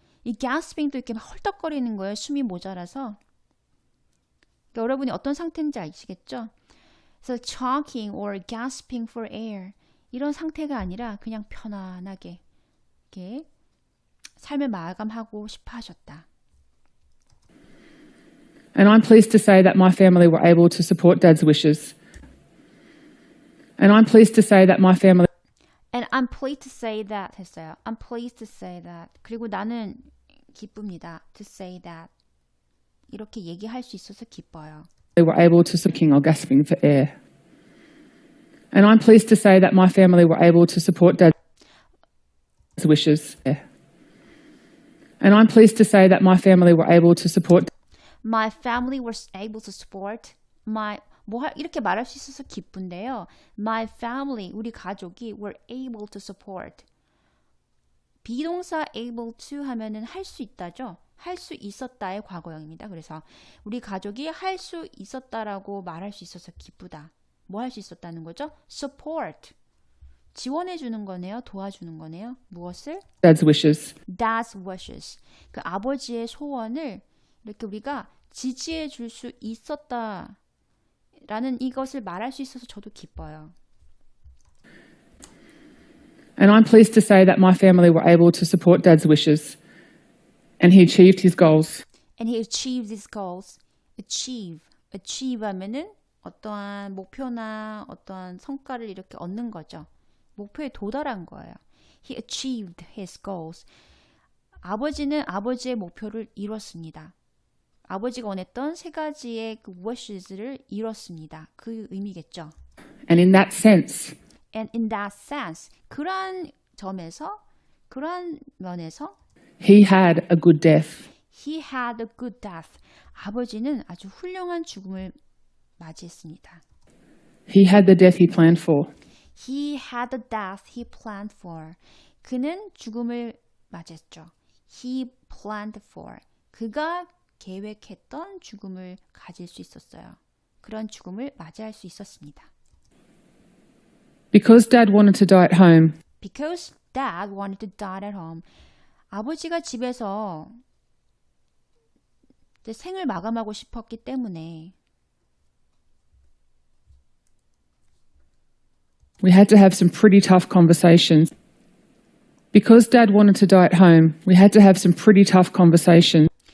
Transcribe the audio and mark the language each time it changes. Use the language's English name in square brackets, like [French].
[Korean] 이 gasping도 이렇게 헐떡거리는 거예요. 숨이 모자라서. 그러니까 여러분이 어떤 상태인지 아시겠죠? 그래서 choking or gasping for air 이런 상태가 아니라 그냥 편안하게 이렇게 삶을 마감하고 싶어 하셨다. [English] And I'm pleased to say that my family were able to support Dad's wishes. And I'm pleased to say that my family And I'm pleased to say that [Korean] 했어요. [English] I'm pleased to say that. [Korean] 그리고 나는 기쁩니다. [English] To say that. [Korean] 이렇게 얘기할 수 있어서 기뻐요. [English] They were able to sucking or gasping for air. And I'm pleased to say that my family were able to support Dad's wishes. And I'm pleased to say that my family were able to support My family was able to support [Korean] 이렇게 말할 수 있어서 기쁜데요. [English] My family, [Korean] 우리 가족이 [English] were able to support. [Korean] 비동사 able to 하면은 할 수 있다죠. 할 수 있었다의 과거형입니다. 그래서 우리 가족이 할 수 있었다라고 말할 수 있어서 기쁘다. 뭐 할 수 있었다는 거죠? support. 지원해 주는 거네요. 도와주는 거네요. 무엇을? [English] Dad's wishes. Dad's wishes. [Korean] 그 아버지의 소원을 이렇게 우리가 지지해 줄 수 있었다라는 이것을 말할 수 있어서 저도 기뻐요. [English] And I'm pleased to say that my family were able to support Dad's wishes and he achieved his goals. And he achieved his goals. [Korean] achieve 하면은 어떠한 목표나 어떠한 성과를 이렇게 얻는 거죠. 목표에 도달한 거예요. [English] He achieved his goals. [Korean] 아버지는 아버지의 목표를 이뤘습니다. 아버지가 원했던 세 가지의 그 wishes를 이뤘습니다. 그 의미겠죠. [English] And in that sense, And in that sense, [Korean] 그러한 점에서, 그러한 면에서 [English] he had a good death. He had a good death. [Korean] 아버지는 아주 훌륭한 죽음을 맞이했습니다. [English] He had the death he planned for. He had the death he planned for. [Korean] 그는 죽음을 맞이했죠. [English] He planned for. [Korean] 그가 계획했던 죽음을 가질 수 있었어요. 그런 죽음을 맞이할 수 있었습니다. [English] Because Dad wanted to die at home, Because dad wanted to die at home. [Korean] 아버지가 집에서 이제 생을 마감하고 싶었기 때문에 [English] we had to have some pretty tough conversations. Because Dad wanted to die at home, we had to have some pretty tough conversations.